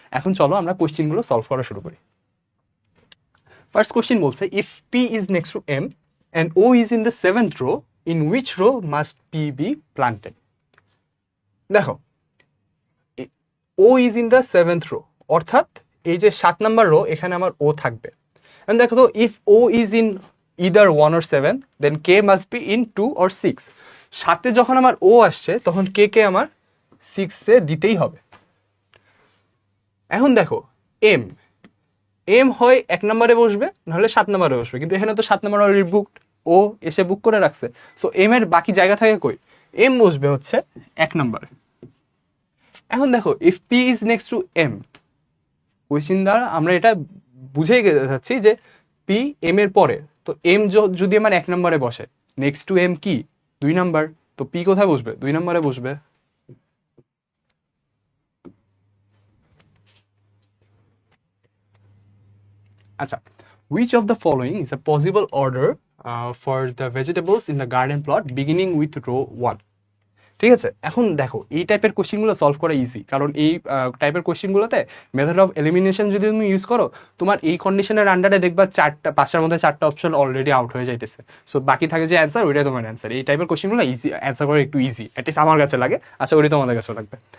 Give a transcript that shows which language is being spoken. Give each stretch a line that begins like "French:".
Bangla: এখন চলো আমরা কোয়েশ্চেনগুলো সলভ করা শুরু করি। ফার্স্ট কোয়েশ্চেন বলছে
English: If P is next to M and O is in the 7th row in which row must P be planted.
Bangla: দেখো,
English: O is in the 7th row,
Bangla: অর্থাৎ এই যে 7 নাম্বার রো এখানে আমার ও থাকবে।
English: And
Bangla: দেখো তো,
English: If O is in either 1 or 7 then k must be in 2 or 6।
Bangla: সাথে যখন আমার ও আসছে তখন কে কে আমার 6-এ দিতেই হবে। এখন দেখো এম এম হয় 1 নম্বরে বসবে নাহলে 7 নম্বরে বসবে, কিন্তু এখানে তো 7 নম্বর অলরেডি বুকড, ও এসে বুক করে রাখছে। সো এম এর বাকি জায়গা থাকে কই, এম বসবে হচ্ছে 1 নম্বরে। এখন দেখো
English: if P is next to M,
Bangla: question দ্বারা আমরা এটা বুঝেই যাচ্ছি যে পি এম এর পরে, তো এম যদি আমার 1 নম্বরে বসে, নেক্সট টু এম কি 2 নাম্বার, তো পি কোথায় বসবে 2 নম্বরে বসবে।
English: আচ্ছা, which of the following is a possible order for the vegetables in the garden plot beginning with row 1?
Bangla: ঠিক আছে, এখন দেখো এই টাইপের কোশ্চেনগুলো সলভ করা ইজি, কারণ এই টাইপের কোশ্চেনগুলোতে মেথড অফ এলিমিনেশন যদি তুমি ইউজ করো, তোমার এই কন্ডিশনের আন্ডারে দেখবা 5টার মধ্যে 4টা অপশন অলরেডি আউট হয়ে যাইতেছে। সো বাকি থাকে যে অ্যান্সার, ওইটাই তোমার অ্যান্সার। এই টাইপের কোশ্চেনগুলো ইজি অ্যান্সার করা একটু ইজি, অ্যাটলিস্ট আমার কাছে লাগে, আচ্ছা ওইটাই তোমাদের কাছে লাগবে।